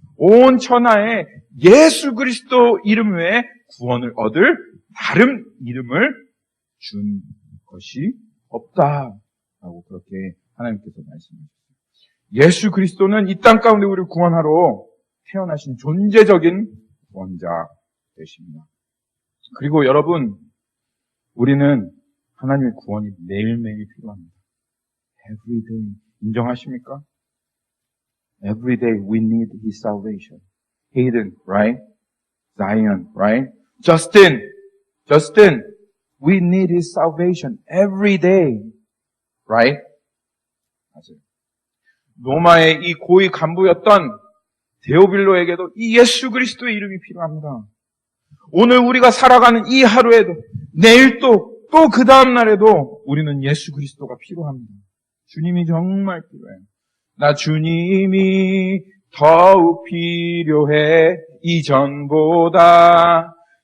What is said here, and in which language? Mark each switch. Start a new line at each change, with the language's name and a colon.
Korean: 온 천하에 예수 그리스도 이름 외에 구원을 얻을 다른 이름을 준 것이 없다라고 그렇게 하나님께서 말씀하셨습니다. 예수 그리스도는 이 땅 가운데 우리를 구원하러 태어나신 존재적인 구원자 되십니다. 그리고 여러분, 우리는 하나님의 구원이 매일매일 필요합니다.
English: Every day.
Korean: 인정하십니까?
English: Every day we need His salvation. Hayden, right? Zion, right? Justin, we need His salvation every day. Right?
Korean: 맞아요. 로마의 이 고위 간부였던 데오빌로에게도 이 예수 그리스도의 이름이 필요합니다. 오늘 우리가 살아가는 이 하루에도, 내일도, 또 그 다음 날에도 우리는 예수 그리스도가 필요합니다. 주님이 정말 필요해요. 나 주님이 더욱 필요해 이전보다